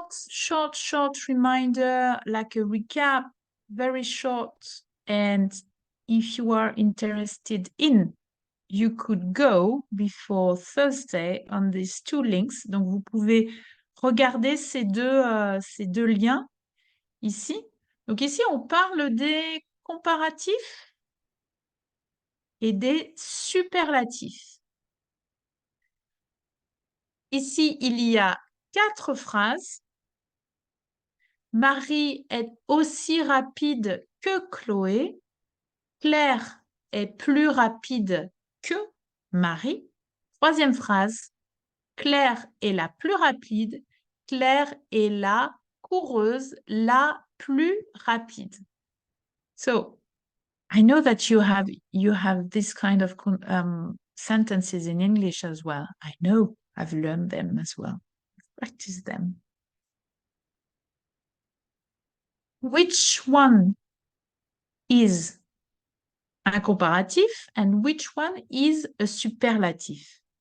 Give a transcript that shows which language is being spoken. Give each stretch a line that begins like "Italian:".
English: Short reminder, like a recap, very short. And if you are interested in, you could go before Thursday on these two links.
French: Donc, vous pouvez regarder ces deux liens ici. Donc, ici, on parle des comparatifs et des superlatifs. Ici, il y a 4 phrases. Marie est aussi rapide que Chloé. Claire est plus rapide que Marie. 3e phrase. Claire est la plus rapide. Claire est la coureuse la plus rapide.
English: So, I know that you have this kind of sentences in English as well. I know, I've learned them as well. Practice them. Which one is un comparatif and which one is a superlatif?